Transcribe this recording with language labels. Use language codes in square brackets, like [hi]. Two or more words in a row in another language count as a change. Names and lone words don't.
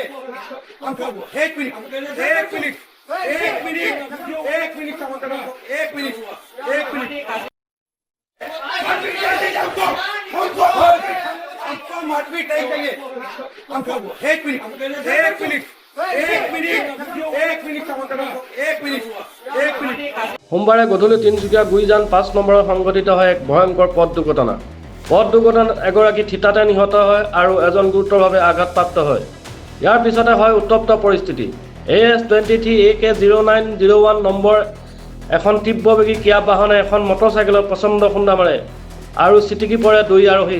[hi] हमको एक मिनट हमको मारपीट नहीं चाहिए। हमको एक मिनट [as] সোমবাৰে গধূলি তিনিচুকীয়া গুইজান ৫ নম্বৰত সংঘটিত হয় এক ভয়ংকৰ পথ দুৰ্ঘটনা। পথ দুৰ্ঘটনাত এগৰাকী থিতাতে নিহত হয় আৰু এজন গুৰুতৰভাৱে আঘাতপ্ৰাপ্ত হয়। ইয়াৰ পিছতে হয় উত্তপ্ত পৰিস্থিতি। AS23 AK0901 নম্বৰ এখন তীব্ৰবেগী কিয়া বাহনে এখন মটৰচাইকেলত প্ৰচণ্ড খুন্দা মাৰে আৰু ছিটিকি পৰে দুই আৰোহী।